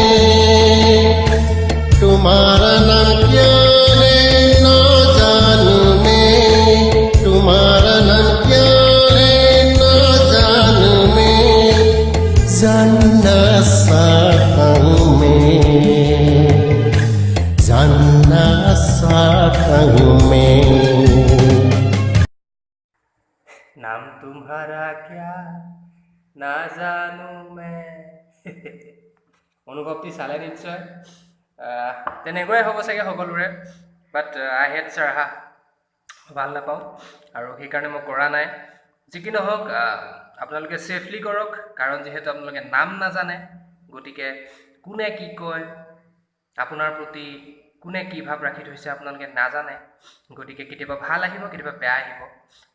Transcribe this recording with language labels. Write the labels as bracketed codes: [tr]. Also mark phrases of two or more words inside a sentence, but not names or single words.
[hi] तुम्हारा नाम क्या है ना जानू मैं, तुम्हारा नाम क्या है ना जानू मैं, जानना चाहता हूं मैं, जानना चाहता हूं मैं। नाम तुम्हारा क्या ना जानू मैं [as] অনুভৱটি চালে নিশ্চয় তেনেকুৱাই হ'ব চাগে সকলোৰে, [en] but I had [as] চাৰাহা ভাল নাপাওঁ আৰু সেইকাৰণে মই কৰা নাই। যি কি নহওক আপোনালোকে ছেফলি কৰক, কাৰণ যিহেতু আপোনালোকে নাম নাজানে, গতিকে কোনে কি কয় আপোনাৰ প্ৰতি, কোনে কি ভাৱ ৰাখি থৈছে আপোনালোকে নাজানে, গতিকে কেতিয়াবা ভাল আহিব কেতিয়াবা বেয়া আহিব।